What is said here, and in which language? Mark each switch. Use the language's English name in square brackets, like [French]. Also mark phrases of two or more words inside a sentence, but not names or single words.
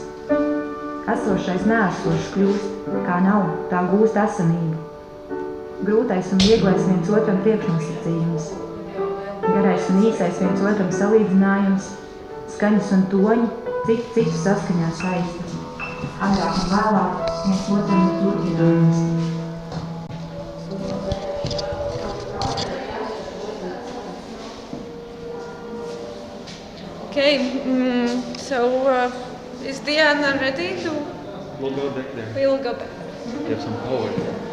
[Latvian] Esošais neesošs kļūst, kā nav, tā gūst esamību. Grūtais un vieglais viens otram priekšnosacījums. Garais un īsais viens otram salīdzinājums. Skaņas un toņi, citu saskaņā saista. Agrāk un vēlāk viens otram ir turpinājums. [English] Okay, so is Diana ready to? We'll go back there. We will go back. You have some power there.